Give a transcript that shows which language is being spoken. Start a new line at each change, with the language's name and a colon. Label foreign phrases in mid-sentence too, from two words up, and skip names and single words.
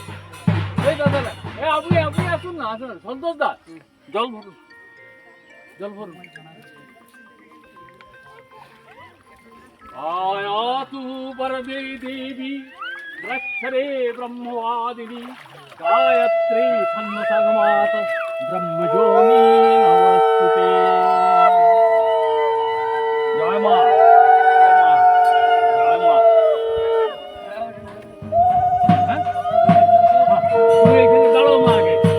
Bangla: এই দাদা, এই আপনি আসুন না, আসুন সন্তোষ দা, জল ভরুন। জল ভরুন।
Sanskrit: आयातु वरदे देवी रक्षरे ब्रह्मवादिनी गायत्री सन्नसगमात ब्रह्मजोनी नमस्तुते।
Hindi: जय मां, जय मां।
Bangla: হ্যাঁ? তুমি এখানে দাঁড়াও মা আগে।